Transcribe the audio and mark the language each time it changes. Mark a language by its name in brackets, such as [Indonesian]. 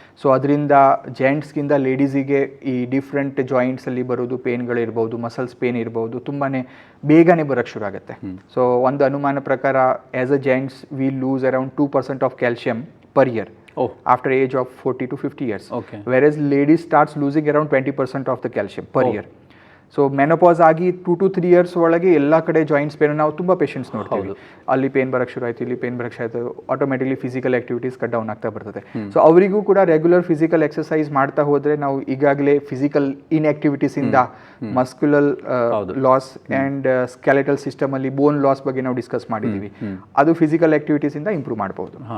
[Kannada] So ಅದರಿಂದ ಜೆಂಟ್ಸ್ಗಿಂತ ಲೇಡೀಸಿಗೆ ಈ different ಜಾಯಿಂಟ್ಸಲ್ಲಿ ಬರೋದು ಪೇನ್ಗಳಿರ್ಬೋದು, ಮಸಲ್ಸ್ ಪೇನ್ ಇರ್ಬೋದು, ತುಂಬಾ ಬೇಗನೆ ಬರೋಕ್ಕೆ ಶುರು ಆಗುತ್ತೆ. [English] so [Kannada] ಒಂದು ಅನುಮಾನ ಪ್ರಕಾರ [English] As a gents we lose around 2% of calcium per year after age of 40 to 50 years. Whereas ladies starts losing around 20% of the calcium per year. [Kannada] So menopause ಆಗಿ 2 to 3 years ಒಳಗೆ ಎಲ್ಲ ಕಡೆ ಜಾಯಿಂಟ್ಸ್ ಪೇನ್ ನಾವು ತುಂಬ patients ನೋಡ್ತೀವಿ. ಅಲ್ಲಿ pain ಬರೋಕ್ಕೆ ಶುರು ಆಯಿತು, ಇಲ್ಲಿ ಪೇನ್ ಬರೋಕ್ಕೆ ಶುರು ಆಯಿತು, automatically physical activities cut down ಆಗ್ತಾ ಬರ್ತದೆ. ಸೊ ಅವರಿಗೂ ಕೂಡ ರೆಗ್ಯುಲರ್ ಫಿಸಿಕಲ್ ಎಕ್ಸಸೈಸ್ ಮಾಡ್ತಾ ಹೋದರೆ ನಾವು ಈಗಾಗಲೇ physical ಇನ್ಆಕ್ಟಿವಿಟೀಸಿಂದ muscular loss and skeletal ಸಿಸ್ಟಮಲ್ಲಿ bone loss ಬಗ್ಗೆ ನಾವು ಡಿಸ್ಕಸ್ ಮಾಡಿದ್ದೀವಿ, ಅದು ಫಿಸಿಕಲ್ ಆಕ್ಟಿವಿಟೀಸಿಂದ ಇಂಪ್ರೂವ್ ಮಾಡ್ಬೋದು.